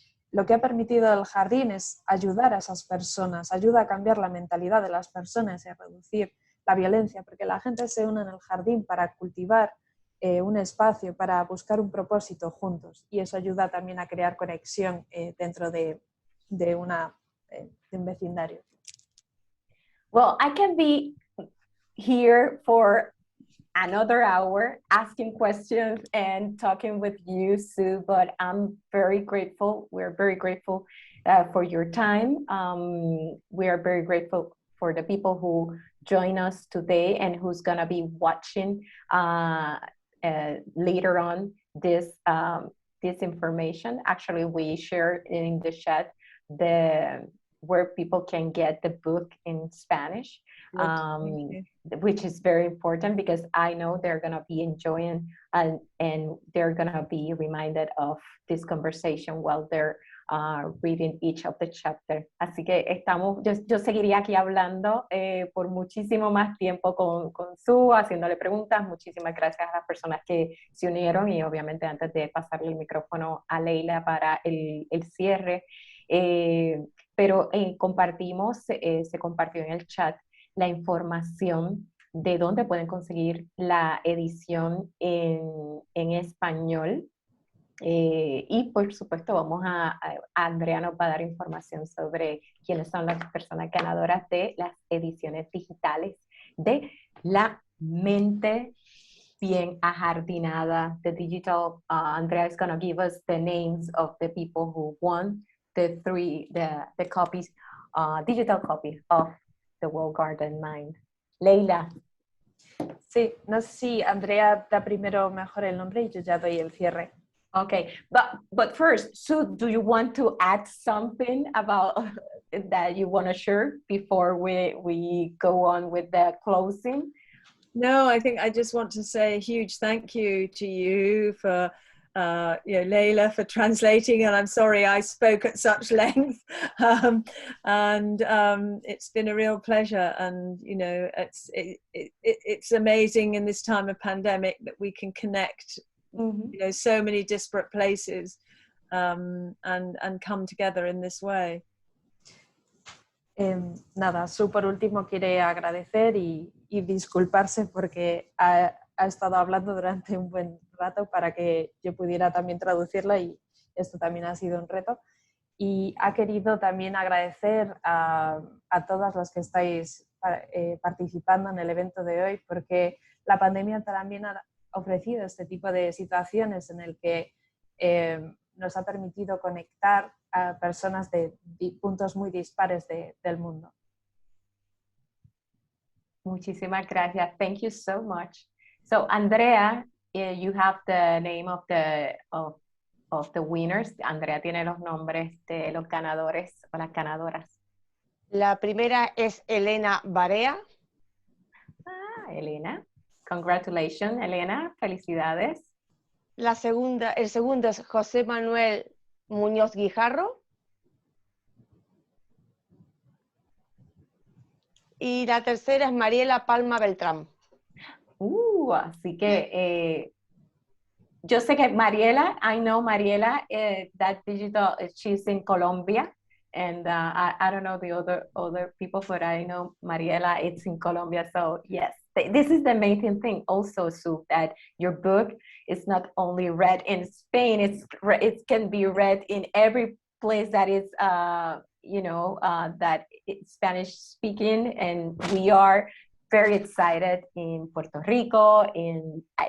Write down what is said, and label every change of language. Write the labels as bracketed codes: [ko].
[es] Lo que ha permitido el jardín es ayudar a esas personas, ayuda a cambiar la mentalidad de las personas y a reducir la violencia, porque la gente se une en el jardín para cultivar un espacio, para buscar un propósito juntos, y eso ayuda también a crear conexión dentro de un vecindario. [en] Well, I can be here for another hour asking questions and talking with you, Sue, but I'm very grateful. We're very grateful for your time. We are very grateful for the people who join us today and who's going to be watching later on this information. Actually, we shared in the chat where people can get the book in Spanish, which is very important because I know they're going to be enjoying and they're going to be reminded of this conversation while they're reading each of the chapters. [es] Así que yo seguiría aquí hablando por muchísimo más tiempo con Sue, haciéndole preguntas. Muchísimas gracias a las personas que se unieron, y obviamente antes de pasarle el micrófono a Leila para el cierre, pero se compartió en el chat la información de dónde pueden conseguir la edición en español Y por supuesto Andrea nos va a dar información sobre quiénes son las personas ganadoras de las ediciones digitales de la Mente Bien Ajardinada, [en] the digital. Andrea is going to give us the names of the people who won the copies, digital copy of The World Garden Mind. Leila. [es] Sí, no sé si Andrea da primero mejor el nombre y yo ya doy el cierre. [en] Okay, but first, Sue, do you want to add something about that you want to share before we go on with the closing? No, I think I just want to say a huge thank you to you for, Leila, for translating, and I'm sorry I spoke at such length. It's been a real pleasure, and it's amazing in this time of pandemic that we can connect, so many disparate places, and come together in this way. [es] Nada, Sue por último quiere agradecer y disculparse porque ha estado hablando durante un buen rato para que yo pudiera también traducirla y esto también ha sido un reto. Y ha querido también agradecer a todas las que estáis participando en el evento de hoy, porque la pandemia también ha ofrecido este tipo de situaciones en el que nos ha permitido conectar a personas de puntos muy dispares del mundo. Muchísimas gracias. [en] Thank you so much. So, Andrea, you have the name of the winners. [es] Andrea tiene los nombres de los ganadores o las ganadoras. La primera es Elena Barea. Elena. [en] Congratulations, [es] Elena. Felicidades. El segundo es José Manuel Muñoz Guijarro. Y la tercera es Mariela Palma Beltrán. Así que yo sé que [en] Mariela, I know Mariela, that digital, she's in Colombia, and I don't know the other people, but I know Mariela, it's in Colombia, so yes. This is the amazing thing also, Sue, that your book is not only read in Spain, it can be read in every place that is, that it's Spanish speaking, and we are very excited in Puerto Rico, in